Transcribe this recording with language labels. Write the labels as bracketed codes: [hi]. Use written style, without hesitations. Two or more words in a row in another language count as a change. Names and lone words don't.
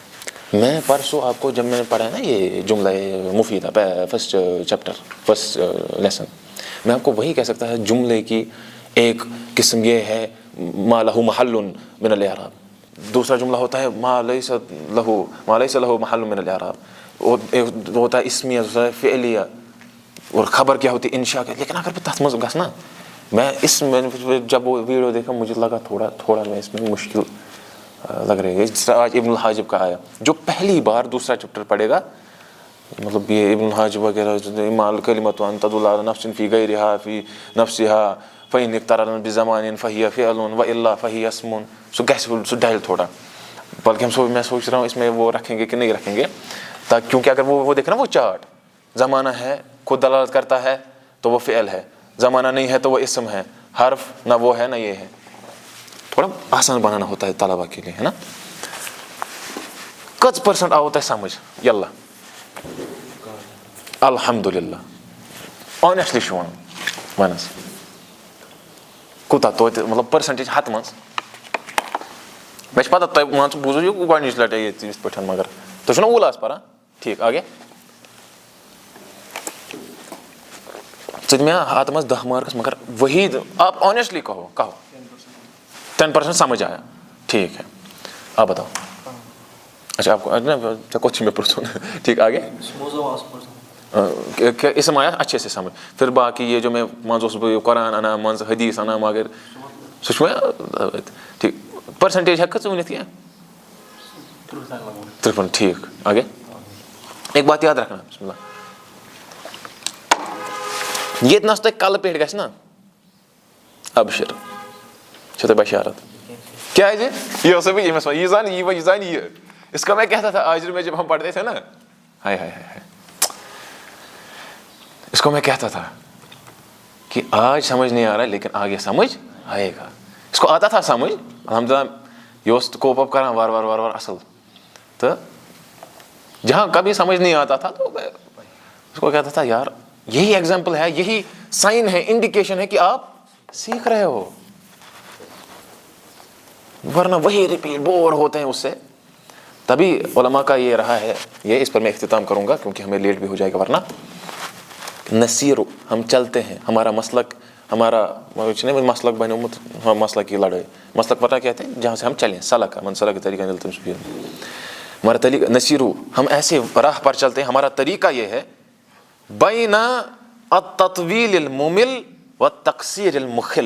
[ur] میں پرسوں آپ کو جب میں نے پڑھا ہے نا یہ [ar] جملہ مفیدہ [en] first chapter first lesson [ur] میں آپ کو وہی کہہ سکتا ہے جملے کی ایک قسم یہ ہے [ar] ما لہ محل من الاعراب. [ur] دوسرا جملہ ہوتا ہے [ar] ما لیس لہ محل من الاعراب. [ur] ایک ہوتا ہے اسمیہ دوسرا ہے فعلیہ اور خبر کیا ہوتی ہے انشاء کا. لیکن اگر [ks] تتھ مز گژھنا [ur] میں جب وہ ویڈیو دیکھا مجھے لگا تھوڑا میں اس میں مشکل لگ رہی ہے. جس طرح آج ابن الحاجب کا آیا جو پہلی بار دوسرا چیپٹر پڑھے گا مطلب یہ ابن الحاجب وغیرہ [ar] مال کلمۃ ان تدل علی نفس فی غیرها فی نفسها فإن اقترن بزمان فهي فعل وإلا فهي اسم. [ur] سو ڈائل تھوڑا بلکہ میں سوچ رہا ہوں اس میں وہ رکھیں گے کہ نہیں رکھیں گے تاکہ کیونکہ اگر وہ دیکھیں نا وہ چارٹ زمانہ ہے خود دلالت کرتا ہے تو وہ فعل ہے زمانہ نہیں ہے تو وہ اسم ہے حرف نہ وہ ہے نہ یہ ہے. تھوڑا آسان بنانا ہوتا ہے طلبا کے لیے ہے نا. کچھ پرسنٹ آ ہوتا ہے سمجھ [ks] یلہ الحمدللہ آنیسٹلی چھُ وَنس کوٗتاہ توتہِ مطلب پٔرسَنٹیج ہَتھ منٛز مےٚ چھِ پَتہ تۄہہِ مان ژٕ بوٗزِو یہِ گۄڈنِچ لَٹہِ ییٚتہِ یِتھ پٲٹھۍ مگر تُہۍ چھُو نا اوٗلاس پَران [ur] ٹھیٖک آگے [ks] ژٕ دِ مےٚ ہَتھ منٛز 10 مارکس [ur] مگر وہی آپ آنیسٹلی کہو 10% سمجھ آیا ٹھیک ہے آپ بتاؤ. اچھا آپ کو کوچی میں پرسوں ٹھیک آگے اسم آیا اچھے سے سمجھ. پھر باقی یہ جو میں [ks] منٛزٕ اوسُس بہٕ قرآن اَنان منٛزٕ حدیث اَنان مگر سُہ چھُ مےٚ ٹھیک پٔرسَنٹیج ہٮ۪ککھٕ ژٕ ؤنِتھ کینٛہہ 53 [ur] ٹھیک آگے. ایک بات یاد رکھنا [ar] بسم اللہ [ks] ییٚتہِ نَس تۄہہِ کَلہٕ پٮ۪ٹھ گژھِ نا ابشر چھو تۄہہِ بشارت کیٛازِ یہ اوسُے بہٕ ییٚمِس وَنان یہِ زانہِ یہِ [ur] اس کا میں کہتا تھا آج میں جب ہم پڑھتے تھے نا ہائے اس کو میں کہتا تھا کہ آج سمجھ نہیں آ رہا ہے لیکن آگے سمجھ آئے گا. اس کو آتا تھا سمجھ الحمدللہ [ks] یہ اوس کوپ اپ کران وار وار [ur] اصل تو جہاں کبھی سمجھ نہیں آتا تھا تو اس کو کہتا تھا یار یہی ایگزامپل ہے یہی سائن ہے انڈیکیشن ہے کہ آپ سیکھ رہے ہو ورنہ وہی ریپیٹ بور ہوتے ہیں اس سے. تبھی علماء کا یہ رہا ہے یہ اس پر میں اختتام کروں گا کیونکہ ہمیں لیٹ بھی ہو جائے گا ورنہ نصیر ہم چلتے ہیں ہمارا مسلک ہمارا مسلک بنیومت مسلک کی لڑائی مسلک پتہ کہتے ہیں جہاں سے ہم چلیں سلک منسلک کے طریقہ ہمارا طریقہ نصیرو ہم ایسے راہ پر چلتے ہیں ہمارا طریقہ یہ ہے [ar] بین التطویل الممل والتقصیر المخل.